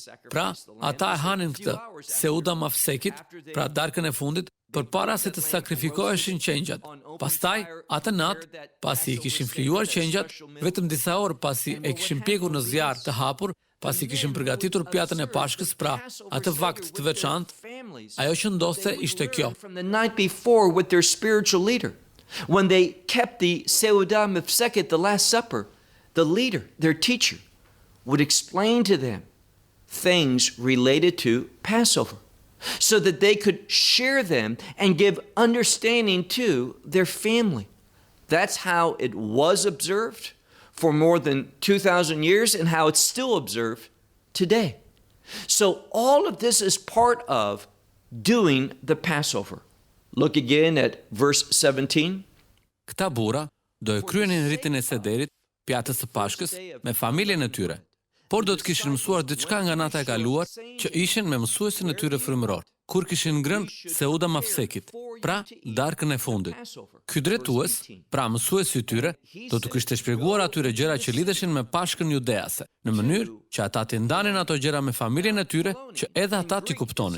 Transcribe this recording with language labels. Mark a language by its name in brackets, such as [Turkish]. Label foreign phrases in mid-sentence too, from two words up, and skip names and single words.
[Albanian] Pra, ata e hanin këtë Seuda Mafsekit, pra darkën e fundit, përpara se të sakrifikoheshin qengjat. Pastaj, atë natë, pasi i kishin flijuar qengjat, vetëm disa orë pasi e kishin pjekur në zjarr të hapur, pasi kishin përgatitur pjatën e Pashkës, pra atë vakt të veçantë, ajo që ndodhte ishte kjo. [English] From the night before with their spiritual leader. When they kept the Seuda Mafseket, the Last Supper, the leader, their teacher, would explain to them things related to Passover. so that they could share them and give understanding to their family. That's how it was observed for more than 2,000 years and how it's still observed today. So all of this is part of doing the Passover. Look again at verse 17. [Albanian] Këta burra do e kryenin ritin e sederit, pjatës së Pashkës, me familjen e tyre, por do të kishin mësuar diçka nga nata e kaluar që ishin me mësuesin e tyre frymëror, kur kishin ngrënë Seuda Mafsekit, pra darkën e fundit. Ky drejtues, pra mësuesi i tyre, do të kishte shpjeguar atyre gjëra që lidheshin me Pashkën judease, në mënyrë që ata të ndanin ato gjëra me familjen e tyre që edhe ata t'i kuptonin.